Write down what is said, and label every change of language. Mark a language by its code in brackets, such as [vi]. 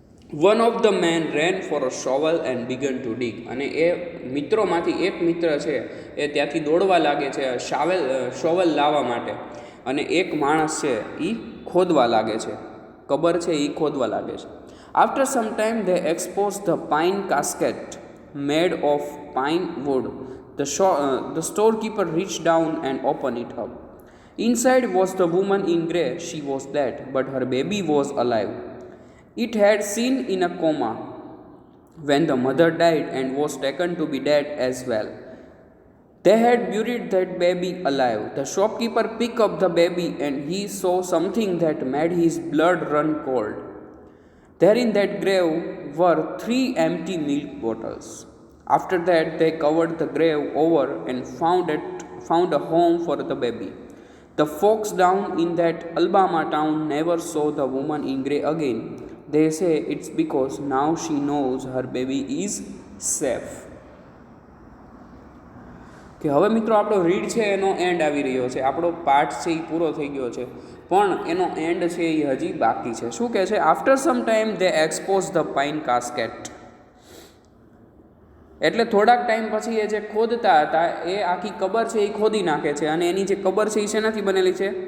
[en] one of the men ran for a shovel and began to dig, [gu] અને એ મિત્રોમાંથી એક મિત્ર છે એ ત્યાંથી દોડવા લાગે છે શોવલ લાવવા માટે, અને એક માણસ છે એ ખોદવા લાગે છે, કબર છે એ ખોદવા લાગે છે. [en] After some time they exposed the pine casket made of pine wood. The storekeeper reached down and opened it up. Inside was the woman in grey. She was dead, but her baby was alive. It had been in a coma when the mother died and was taken to be dead as well. They had buried that baby alive. The shopkeeper picked up the baby and he saw something that made his blood run cold. There in that grave were 3 empty milk bottles. After that, they covered the grave over and found a home for the baby. The folks down in that Alabama town never saw the woman in grey again. They say it's because now she knows her baby is safe. [gu] કે હવે મિત્રો આપણો read છે એનો and આવી રહ્યો છે, આપણો પાઠ છે એ પૂરો થઈ ગયો છે, પણ એનો એન્ડ છે એ હજી બાકી છે. શું કહે છે? [en] after some time they expose the pine casket, [gu] એટલે થોડાક ટાઈમ પછી એ જે ખોદતા હતા એ આખી કબર છે એ ખોદી નાખે છે, અને એની જે કબર છે એ શેનાથી બનેલી છે?